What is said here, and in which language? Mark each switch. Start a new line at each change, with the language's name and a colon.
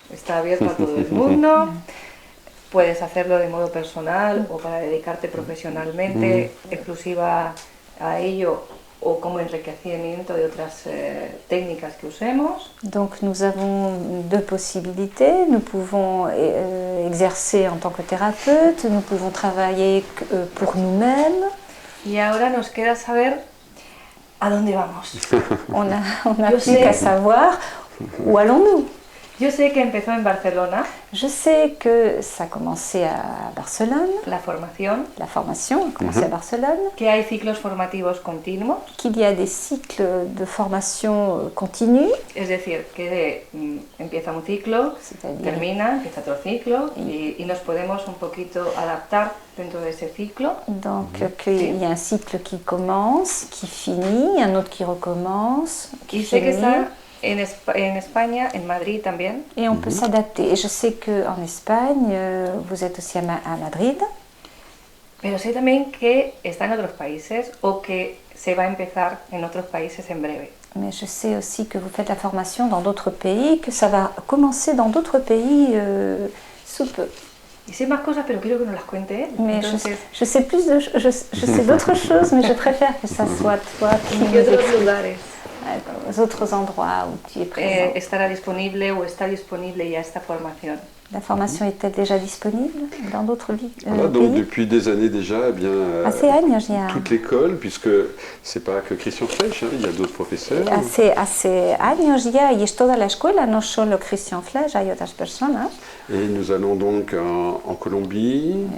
Spanish: Está abierto a todo el mundo. Puedes hacerlo de modo personal o para dedicarte profesionalmente, exclusiva a ello o como enriquecimiento de otras técnicas que usemos.
French: Donc nous avons deux possibilités. Nous pouvons exercer en tant que thérapeute, nous pouvons travailler pour nous-mêmes.
Spanish: Y ahora nos queda saber a dónde vamos.
French: On a plus qu'à savoir où allons-nous.
Spanish: Yo sé que empezó en Barcelona.
French: Je sais que ça a commencé à Barcelone. La formation a commencé à Barcelone.
Spanish: Que hay ciclos formativos continuos.
French: Qu'il y a des cycles de formation continus.
Spanish: Es decir, que empieza un ciclo, termina, empieza otro ciclo y nos podemos un poquito adaptar dentro de ese ciclo.
French: Donc qu'il y a un cycle qui commence, qui finit, un autre qui recommence, qui
Spanish: sé que
French: finit.
Spanish: En España, en Madrid también.
French: Et on peut s'adapter. Et je sais qu'en Espagne, vous êtes aussi à Madrid.
Spanish: Pero sé también que está en otros países o que se va a empezar en otros países en breve.
French: Mais je sais aussi que vous faites la formation dans d'autres pays, que ça va commencer dans d'autres pays sous peu.
Spanish: Y sé más cosas, pero quiero que nos las cuente él.
French: Mais je sais plus je sais d'autres choses, mais je préfère que ça soit toi qui nous explique. Aux autres endroits où tu es présent.
Spanish: Estará disponible o está disponible ya esta formación.
French: La formation est-elle déjà disponible dans d'autres voilà, donc pays? depuis des années déjà, eh bien, toute l'école, puisque c'est pas que Christian Flech, hein, il y a d'autres professeurs.
Spanish: Hace años ya, y es toda la escuela, no solo Christian Flech, hay otras personas.
French: Et nous allons donc en Colombie.